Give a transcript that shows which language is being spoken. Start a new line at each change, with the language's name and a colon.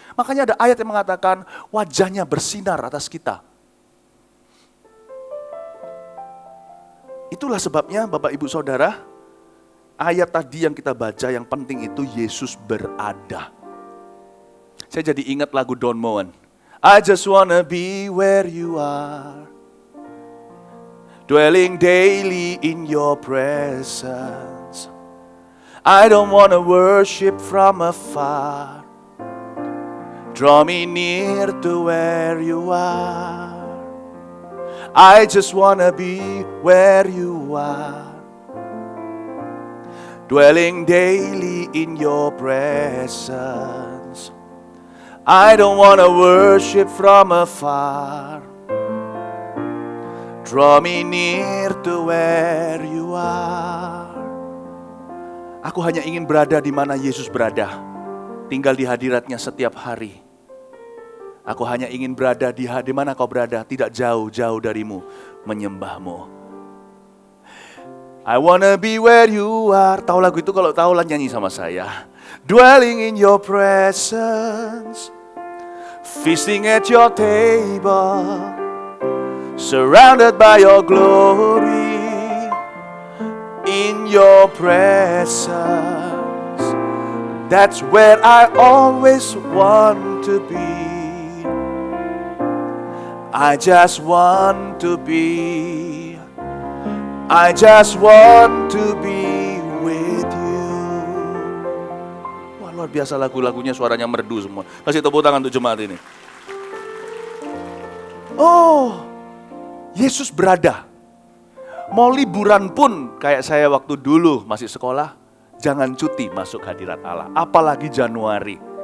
Indonesian: Makanya ada ayat yang mengatakan wajahnya bersinar atas kita. Itulah sebabnya Bapak Ibu Saudara, ayat tadi yang kita baca yang penting itu Yesus berada. Saya jadi ingat lagu Don Moen.
English: I just wanna be where you are, dwelling daily in your presence. I don't wanna worship from afar, draw me near to where you are. I just wanna be where you are, dwelling daily in your presence. I don't wanna worship from afar, draw me near to where you are.
Indonesian: Aku hanya ingin berada di mana Yesus berada, tinggal di hadiratnya setiap hari. Aku hanya ingin berada di mana kau berada, tidak jauh-jauh darimu, menyembahmu.
English: I wanna be where you are.
Indonesian: Tahu lagu itu? Kalau tahu lah nyanyi sama saya.
English: Dwelling in your presence, feasting at your table, surrounded by your glory, in your presence. That's where I always want to be. I just want to be, I just want to be with you.
Indonesian: Wah, luar biasa lagu-lagunya, suaranya merdu semua. Kasih tepuk tangan untuk jemaat ini. Oh, Yesus berada. Mau liburan pun kayak saya waktu dulu masih sekolah, jangan cuti masuk hadirat Allah. Apalagi Januari.